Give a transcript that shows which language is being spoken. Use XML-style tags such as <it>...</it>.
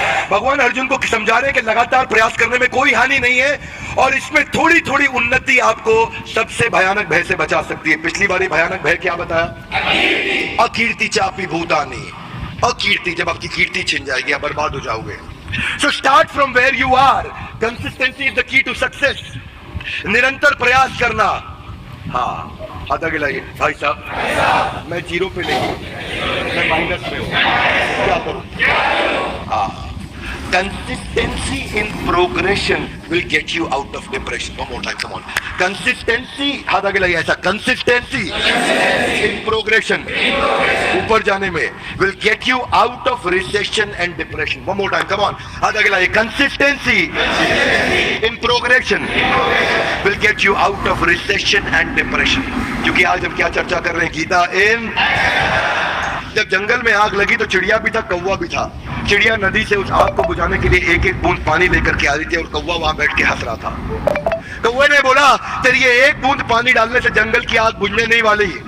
<hi>भगवान अर्जुन को समझा रहे हैं कि लगातार प्रयास करने में कोई हानि नहीं है, और इसमें थोड़ी थोड़ी उन्नति आपको सबसे भयानक भय से बचा सकती है। पिछली बारी भयानक भय क्या बताया?</hi> <sa>अकीर्ति चापी भूतानी,</sa> <hi>अकीर्ति, जब आपकी कीर्ति छिन जाएगी, आप बर्बाद हो जाओगे।</hi> <en>So start from where you are. Consistency is the key to success.</en> <hi>निरंतर प्रयास करना। हाँ, हाथ आगे लाइए। भाई साहब, मैं जीरो पे नहीं हूँ, मैं माइनस में हूँ, क्या करूँ?</hi> <en>हाँ, consistency in progression will get you out of depression. One more time, come on. Consistency,</en> <hi>हाथ आगे लाइए ऐसा,</hi> <en>consistency in progression,</en> <hi>ऊपर जाने में,</hi> <en>will get you out of recession and depression. One more time, come on.</en> <hi>हाथ आगे लाइए।</hi> <en>Consistency in progression will get you out of recession and depression.</en> <hi>क्योंकि आज हम क्या चर्चा कर रहे हैं? गीता इन। जब जंगल में आग लगी तो चिड़िया भी था, कौवा भी था। चिड़िया नदी से उस आग को बुझाने के लिए एक एक बूंद पानी लेकर के आ रही थी, और कौवा वहां बैठ के हंस रहा था। कौवे ने बोला, तेरी ये एक बूंद पानी डालने से जंगल की आग बुझने नहीं वाली।</hi>